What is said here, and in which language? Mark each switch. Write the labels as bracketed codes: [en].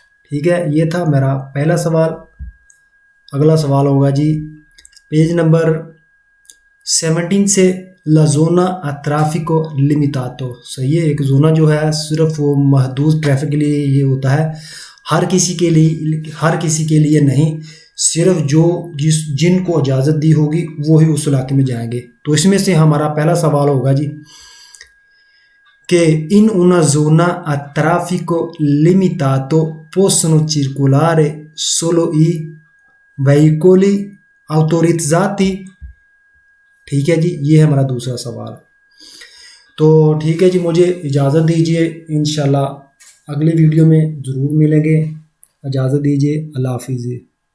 [hi] ठीक है, ये था मेरा पहला सवाल। अगला सवाल होगा जी पेज नंबर 17 से [it] la zona a traffico limitato। [hi] सही है, एक जोना जो है सिर्फ वो महदूद ट्रैफिक के लिए ये होता है, हर किसी के लिए नहीं, सिर्फ जिनको इजाज़त दी होगी वो ही उस इलाके में जाएंगे। तो इसमें से हमारा पहला सवाल होगा जी [it] che in una zona a traffico limitato possono circolare solo i veicoli autorizzati। [hi] ठीक है जी, ये है हमारा दूसरा सवाल। तो ठीक है जी, मुझे इजाज़त दीजिए, इंशाल्लाह अगले वीडियो में ज़रूर मिलेंगे। इजाज़त दीजिए, अल्लाह हाफिज़।